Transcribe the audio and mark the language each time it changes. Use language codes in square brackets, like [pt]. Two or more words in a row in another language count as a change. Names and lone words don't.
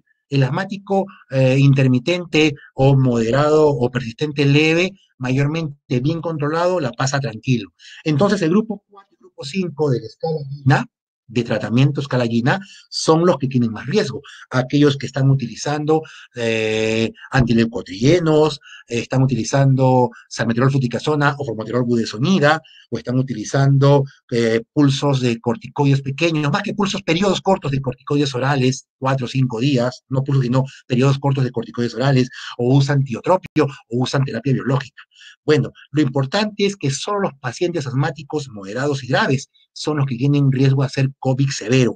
[es] El asmático intermitente o moderado o persistente leve, mayormente bien controlado, la pasa tranquilo. Entonces, el grupo 4 y el grupo 5 de la escala GINA, de tratamiento escala GINA, son los que tienen más riesgo. Aquellos que están utilizando antileucotrienos, están utilizando salmeterol fluticasona o formoterol budesonida, o están utilizando pulsos de corticoides pequeños, más que pulsos, periodos cortos de corticoides orales, 4 o 5 días, no pulsos, sino periodos cortos de corticoides orales, o usan tiotropio, o usan terapia biológica. Bueno, lo importante es que solo los pacientes asmáticos moderados y graves son los que tienen riesgo de hacer COVID severo.